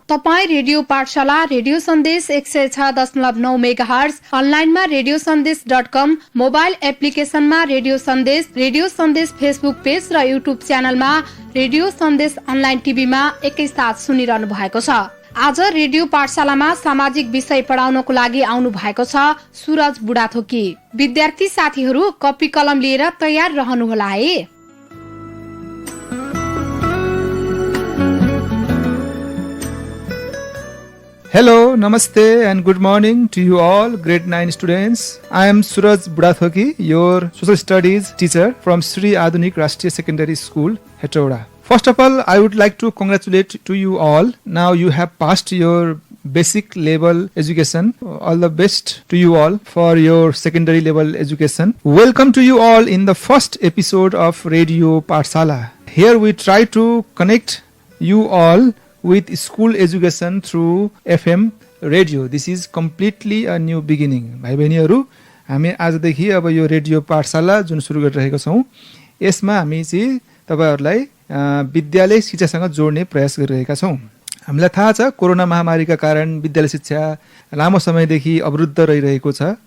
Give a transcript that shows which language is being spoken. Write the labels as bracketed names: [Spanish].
[Nepali] तपाई रेडियो पाठशाला, रेडियो सन्देश 106.9 मेगाहर्ज, अनलाइनमा radiosandеш.com, मोबाइल एप्लिकेशनमा रेडियो सन्देश फेसबुक पेज र युट्युब च्यानलमा रेडियो सन्देश अनलाइन टिभीमा एकैसाथ सुनिरहनु भएको छ। आज रेडियो पाठशालामा सामाजिक विषय पढाउनको लागि आउनु भएको छ सुरज बुढाथोकी। विद्यार्थी साथीहरू कपी कलम लिएर तयार रहनुहोला है। [English] Hello, Namaste and good morning to you all grade 9 students. I am Suraj Budathoki, your social studies teacher from Sri Adunik Rashtriya Secondary School, Hetauda. First of all, I would like to congratulate to you all. Now you have passed your basic level education. All the best to you all for your secondary level education. Welcome to you all in the first episode of Radio Pathsala. Here we try to connect you all with school education through FM radio. This is completely a new beginning. [Nepali] भाइ बहिनीहरु, हामी आजदेखि अब यो radio पाठशाला जुन सुरु गरिरहेका छौं, यसमा हामी चाहिँ तपाईहरुलाई विद्यालय शिक्षासँग जोड्ने प्रयास गरिरहेका छौं। हामीलाई थाहा छ कोरोना महामारीका कारण विद्यालय शिक्षा लामो समयदेखि अवरुद्ध रहिरहेको छ।